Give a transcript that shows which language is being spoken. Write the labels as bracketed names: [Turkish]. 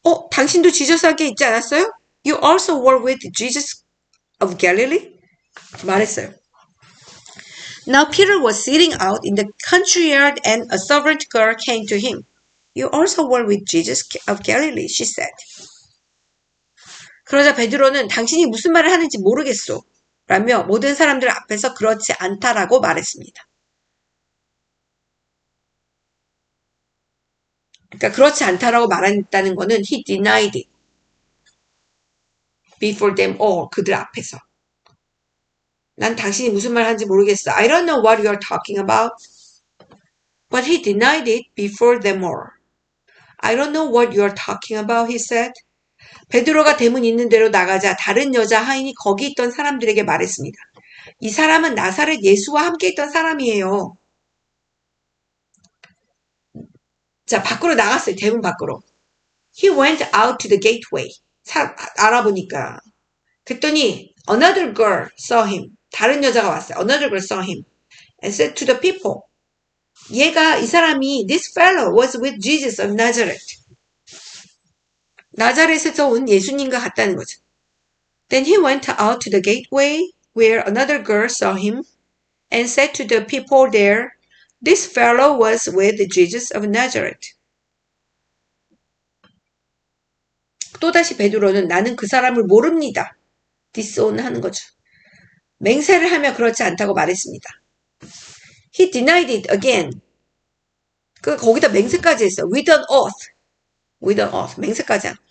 [Korean] 당신도 지저스 함께 있지 않았어요? [English] You also were with Jesus of Galilee? [Korean] 말했어요. [English] Now Peter was sitting out in the country yard and a servant girl came to him. You also were with Jesus of Galilee, she said. [Korean] 그러자 베드로는 당신이 무슨 말을 하는지 모르겠소 라며 모든 사람들 앞에서 그렇지 않다라고 말했습니다. 그러니까 그렇지 않다라고 말했다는 거는 [English] he denied it before them all. [Korean] 그들 앞에서. 난 당신이 무슨 말 하는지 모르겠어. [English] I don't know what you are talking about. But he denied it before them all. I don't know what you are talking about, he said. [Korean] 베드로가 대문 있는 데로 나가자 다른 여자 하인이 거기 있던 사람들에게 말했습니다. 이 사람은 나사렛 예수와 함께 있던 사람이에요. 자, 밖으로 나갔어요. 대문 밖으로. [English] He went out to the gateway. [Korean] 알아보니까. 그랬더니 [English] another girl saw him. [Korean] 다른 여자가 왔어요. [English] Another girl saw him. And said to the people. [Korean] 이 사람이 [English] this fellow was with Jesus of Nazareth. [Korean] 나자렛에서 온 예수님과 같다는 거죠. [English] Then he went out to the gateway where another girl saw him and said to the people there, this fellow was with Jesus of Nazareth. [Korean] 또다시 베드로는 나는 그 사람을 모릅니다. disown하는 거죠. 맹세를 하며 그렇지 않다고 말했습니다. [English] He denied it again. [Korean] 거기다 맹세까지 했어. [English] With an oath. [Korean] 맹세까지 한.